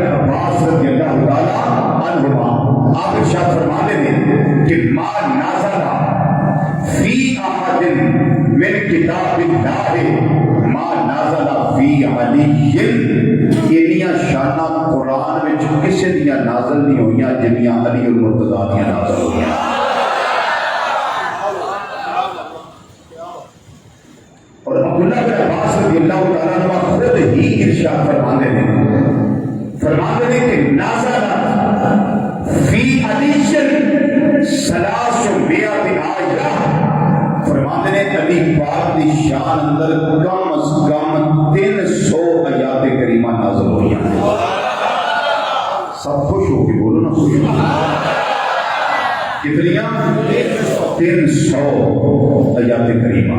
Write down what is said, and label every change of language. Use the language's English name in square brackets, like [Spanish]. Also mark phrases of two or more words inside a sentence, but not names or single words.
[Urdu] عباس رضی اللہ تعالی عنہما آپ ارشاد فرماتے ہیں کہ [Arabic] ما نازل فی احد من کتاب اللہ ما نازل فی علی، [Punjabi] انیاں شانہ قرآن میں کسی دیاں نازل نہیں ہوئیاں جنیاں علی المرتضیٰ دیاں نازل ہوئیاں۔ [Urdu] اور عبداللہ بن عباس رضی اللہ تعالیٰ عنہ خود ہی ارشاد فرماتے ہیں کہ [Arabic] نازل فی علی ثلاث مئات آیہ، [Urdu] فرماتے ہیں علی پاک کی شان اندر کم از کم 300 آیات کریمہ نازل ہوئی ہیں۔ [Punjabi] سب خوش ہو کے بولو نا، خوش ہو کتنیاں؟ [Urdu] 300 آیات کریمہ۔